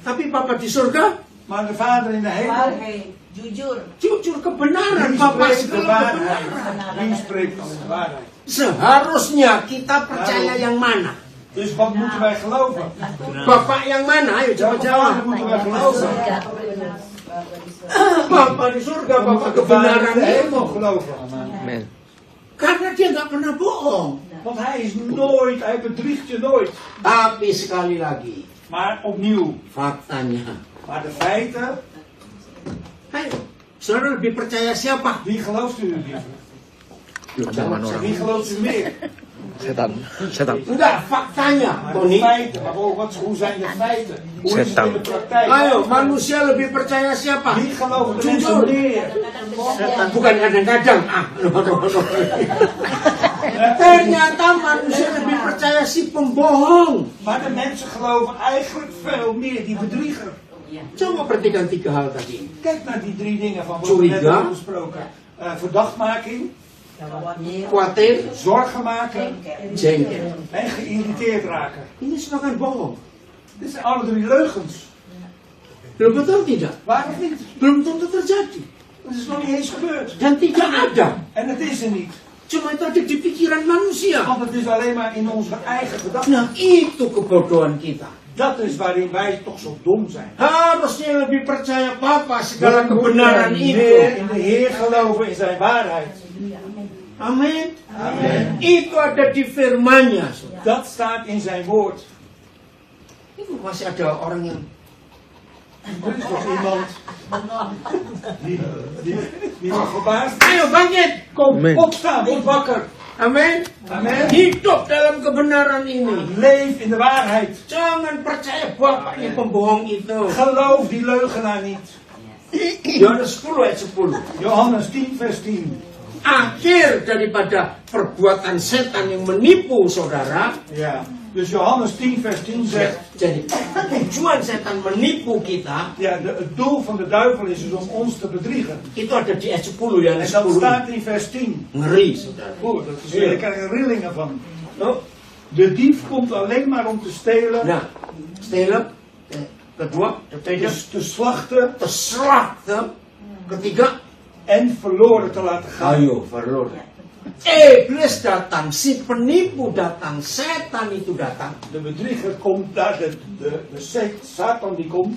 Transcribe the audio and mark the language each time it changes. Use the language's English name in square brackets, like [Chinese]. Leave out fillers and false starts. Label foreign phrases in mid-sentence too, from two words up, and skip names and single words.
[Indonesian] Tapi Papa di surga, [Dutch] maar de Vader in de hemel, Waarheid. [Indonesian] Jujur. jujur kebenaran. [Dutch] die [Indonesian] Papa [Dutch] spreekt de [Indonesian] segala [Dutch] waarheid. [Indonesian] kebenaran. [Dutch] Die spreekt dan de waarheid. [Indonesian] Seharusnya kita percaya yang mana? [Dutch] Dus wat moeten wij geloven? [Indonesian] Bapak yang mana? Ayo [Dutch] Welke [Indonesian] jawab-jawab. [Dutch] Vader moeten wij geloven? [Indonesian] Tidak. Bapak di surga, [Dutch] We [Indonesian] Bapak [Dutch] moeten de Vader in [Indonesian] kebenaran [Dutch] de [Indonesian] itu. [Dutch] hemel geloven. Amen. [Indonesian] Karena dia nggak pernah bohong. [Dutch] Want hij bedriegt je nooit. [Indonesian] Tapi sekali lagi, [Dutch] Maar opnieuw, [Indonesian] faktanya. [Dutch] maar de feiten, [Indonesian] Ayo, saudara lebih percaya siapa? [Dutch] wie gelooft u liever? [Indonesian] Omongan [Dutch] Wie [Indonesian] orang. [Dutch] gelooft u meer? [Indonesian] Setan. Setan. Enggak, faktanya, [Dutch] Maar de Tony. feiten, maar hoe zijn de feiten? Hoe is het in de praktijk? [Indonesian] Ayo, manusia lebih percaya siapa? [Dutch] Wie geloven de mensen [Indonesian] Jujur. [Dutch] meer? [Indonesian] Bukan kadang-kadang. Ternyata manusia lebih percaya si pembohong. [Dutch] Maar de mensen geloven eigenlijk veel meer die bedrieger. [Indonesian] Coba perhatikan 3 hal tadi. [Dutch] Kijk naar die 3 dingen van wat we net [Indonesian] Curiga. [Dutch] hebben besproken. Verdachtmaking, [Indonesian] Khawatir, [Dutch] zorgen maken [Indonesian] jengkel. [Dutch] en geïrriteerd raken. [Indonesian] Ini semua kan bohong. [Dutch] Dit zijn alle 3 leugens. [Indonesian] Belum betul tidak? [Dutch] Waar of niet? [Indonesian] Belum tentu terjadi. [Dutch] Dat is nog niet eens gebeurd. [Indonesian] Dan tidak ada. [Dutch] En het is er niet. [Indonesian] Cuma itu ada di pikiran manusia. [Dutch] Want het is alleen maar in onze eigen gedachten. [Indonesian] Nah, itu kebodohan kita. [Dutch] Dat is waarin wij toch zo dom zijn. [Indonesian] Harusnya lebih percaya Papa segala [Dutch] We moeten [Indonesian] kebenaran [Dutch] meer in [Indonesian] itu. [Dutch] de Heer geloven, in zijn waarheid. [Indonesian] Amin. Itu ada di firman-Nya. [Dutch] Dat staat in zijn woord. [Indonesian] Itu masih ada orang yang [Dutch] Er is nog iemand die nog verbaasd is. [Indonesian] Ayo bangkit. [Dutch] Kom, Amen. opstaan, word wakker. [Indonesian] Amin. [Dutch] Amen. [Indonesian] Hidup dalam kebenaran ini. [Dutch] Leef in de waarheid. [Indonesian] Jangan percaya bapaknya pembohong itu. [Dutch] Geloof die leugenaar niet. [Indonesian] Yohanes 10 ayat 10. [Dutch] Johannes 10 vers 10. [Indonesian] Akhir daripada perbuatan setan yang menipu saudara. [Dutch] Ja. Dus Johannes 10 vers 10 zegt. [Indonesian] Jadi tujuan setan menipu kita [Dutch] Ja, het doel van de duivel is dus om ons te bedriegen. [Indonesian] itu ada di ayat 10 ya. [Dutch] En dat staat in vers 10. [Indonesian] Ngeri saudara. [Dutch] Goed, dat is, daar krijg je rillingen van. No? De dief komt alleen maar om te stelen, [Indonesian] Nah, stelen. Kedua, ketiga, [Dutch] te slachten te slachten. Ketiga, en verloren te laten gaan. [Indonesian] ayo verloren. Iblis datang, si penipu datang, setan itu datang [Dutch] De bedrieger komt daar, Satan die komt